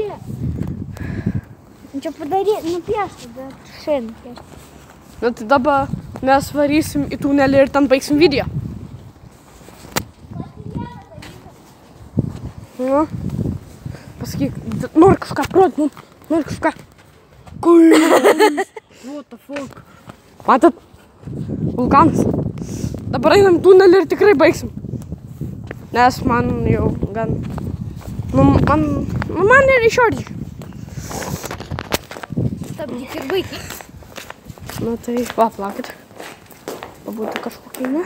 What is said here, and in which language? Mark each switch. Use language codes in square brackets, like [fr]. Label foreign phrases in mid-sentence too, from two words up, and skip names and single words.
[lt] Čia padaryti, nupiešti, bet šiandien piešti. Nu tai dabar mes varysim į tunelį ir ten baigsim video. Nu. Pasakyk, nori kažką rodyti, nori kažką. [en] What the fuck? [lt] Matot? Vulkanas. Dabar einam tunelį ir tikrai baigsim. Nes man jau gan... Man ir išordžiai. Stabdyk ir baigi. Nu tai, va, plakit. Pabūtų kažkokia, ne?